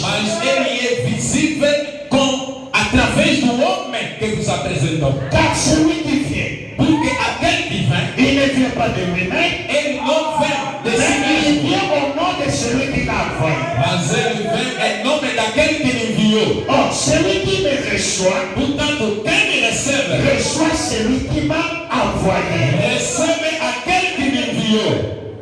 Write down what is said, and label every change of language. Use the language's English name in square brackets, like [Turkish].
[Portuguese] mas ele é visível através do homem que vos apresentou. [French] Car celui qui vient, [Portuguese] Porque aquele que vem, [French] il ne vient pas de lui-même, [Portuguese] ele não vem de si [French] mais il [Portuguese] mesmo, [French] vient au nom de celui qui l'a envoyé. [Portuguese] mas ele vem em nome daquele que ele enviou. [French] Or, celui qui me reçoit, [Portuguese] Portanto, quem me recebe, [French] reçoit celui qui m'a envoyé. [Portuguese] recebe aquele que me enviou.